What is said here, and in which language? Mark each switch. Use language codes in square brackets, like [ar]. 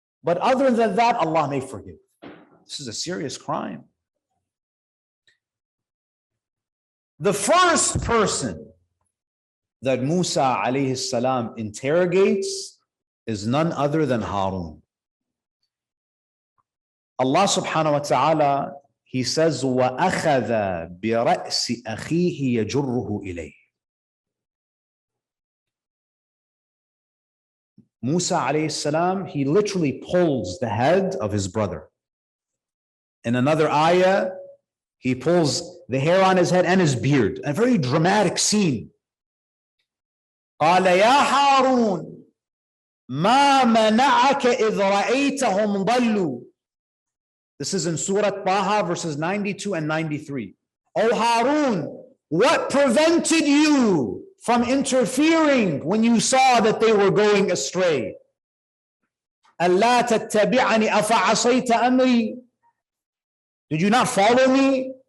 [en] But other than that, Allah may forgive. This is a serious crime. The first person that Musa alayhi salam interrogates is none other than Harun. Allah subhanahu wa ta'ala, he says, [ar] وَأَخَذَ بِرَأْسِ أَخِيهِ يَجُرُّهُ إِلَيْهِ. [en] Musa alayhi salam, he literally pulls the head of his brother. In another ayah, he pulls the hair on his head and his beard. A very dramatic scene. [ar] قال يا هارون ما منعك إذ رأيتهم ضلوا. [en] This is in Surah Taha, verses 92 and 93. O Harun, what prevented you from interfering when you saw that they were going astray? [ar] أَلَّا تَتَّبِعَنِ أَفَعَصَيْتَ أَمْرِي. [en] Did you not follow me?